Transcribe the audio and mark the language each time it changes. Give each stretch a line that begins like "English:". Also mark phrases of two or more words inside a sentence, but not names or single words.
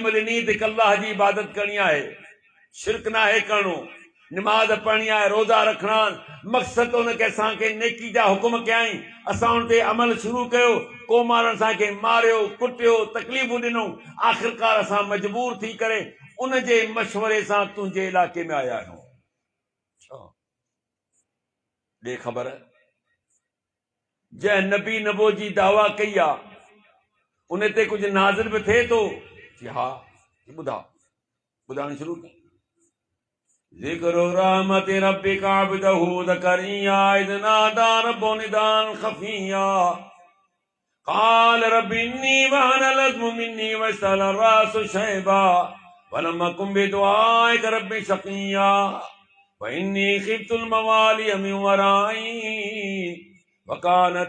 Sindhi: ॾिनी त अल्लाह जी इबादत करणी आहे शिरक नाहे करणो निमाज़ पढ़णी आहे रोज़ा रखणा मक़सद उनखे असांखे नेकी जा हुकुम कयाई असां उन ते अमल शुरू कयो को माण्हू असांखे मारियो कुटियो तकलीफ़ूं ॾिनऊं आख़िरकार असां मजबूर थी करे उन जे मशवरे सां तुंहिंजे इलाइक़े में आया आहियूं ॾे ख़बर जंहिं नबी नबो जी दावा कई आहे उन ते कुझु नाज़िल बि थिए थो हा ॿुधाइण शुरू कयूं
Arabic: ذکر رحمت ربک عبدہ زکریا اذ نادى ربہ نداء خفیا قال رب انی وہن العظم منی واشتعل الرأس شیبا ولم أكن بدعائک رب شقیا وإنی خفت الموالي من ورائي وكانت